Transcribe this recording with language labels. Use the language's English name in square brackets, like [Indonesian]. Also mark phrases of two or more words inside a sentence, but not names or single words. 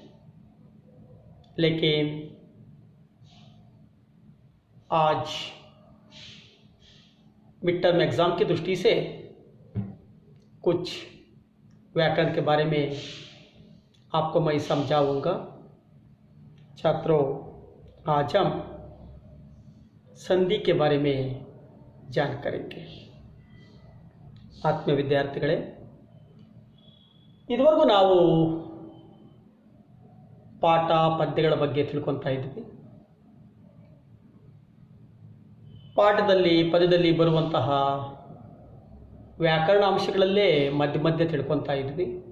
[Hindi] लेकिन आज [English] mid term exam [Hindi] की दृष्टि से कुछ व्याकरण के बारे में आपको मैं समझाऊंगा। छात्रों, आज हम संधि के बारे में जान करेंगे। [Kannada] ಆತ್ಮೀಯ ವಿದ್ಯಾರ್ಥಿಗಳೇ, ಇದುವರೆಗೂ ನಾವು ಪಾಠ ಪದ್ಯಗಳ ಬಗ್ಗೆ ತಿಳ್ಕೊತಾ ಇದ್ವಿ. ಪಾಠದಲ್ಲಿ ಪದ್ಯದಲ್ಲಿ ಬರುವಂತಹ ವ್ಯಾಕರಣ ಅಂಶಗಳಲ್ಲೇ ಮಧ್ಯ ಮಧ್ಯೆ ತಿಳ್ಕೊತಾ ಇದ್ವಿ.